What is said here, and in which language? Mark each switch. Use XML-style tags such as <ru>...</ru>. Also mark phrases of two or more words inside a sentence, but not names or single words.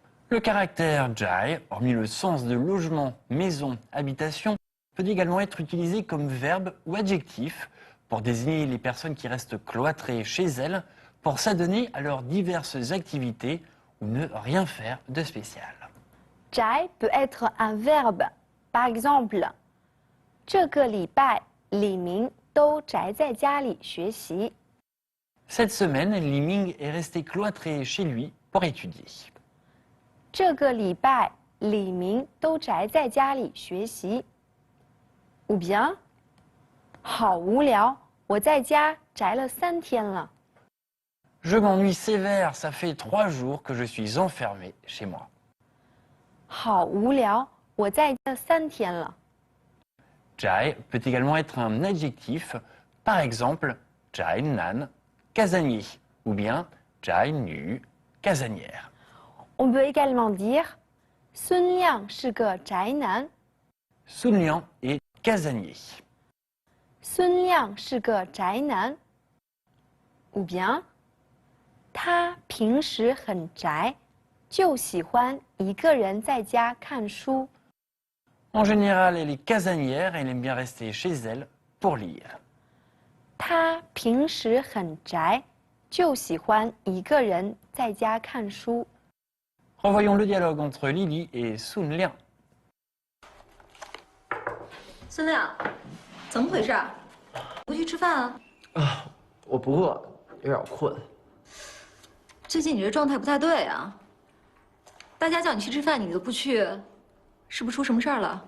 <fr>Le caractère jai, hormis le sens de logement, maison, habitation, peut également être utilisé comme verbe ou adjectif pour désigner les personnes qui restent cloîtrées chez elles pour s'adonner à leurs diverses activités ou ne rien faire de spécial. 宅 peut être un verbe. Par exemple,</fr> <zh>这个礼拜李明都宅在家里学习。</zh> <fr>Cette semaine, Li Ming est resté cloîtré chez lui pour étudier.</fr> <zh>这个礼拜李明都宅在家里学习。</zh> <fr>ou bien</fr> <zh>好无聊，我在家宅了3天了。</zh> <fr>Je m'ennuie sévère, ça fait 3 jours que je suis enfermé chez moi.</fr> <zh>好无聊，我在家3天了。</zh> <fr>Jai peut également être un adjectif, par exemple,</fr> <zh>宅男,</zh> <fr>casanier, ou bien</fr> <zh>宅女,</zh> <fr>casanière. On peut également dire</fr> <zh>孙亮是个宅男。</zh> <fr>Sun Liang est casanier.</fr> <zh>孙亮是个宅男。</zh> <fr>ou bien</fr> <zh>他平时很宅，就喜欢一个人在家看书。</zh> <fr>En général, elle est casanière et elle aime bien rester chez elle pour lire.</fr> <zh>他平时很宅，就喜欢一个人在家看书。</zh> <fr>Revoyons le dialogue entre Lily et Sun Liang.</fr> <zh>孙亮，怎么回事？不去吃饭啊？我不饿，有点困。最近你这状态不太对啊。大家叫你去吃饭，你都不去，是不是出什么事儿了？</zh>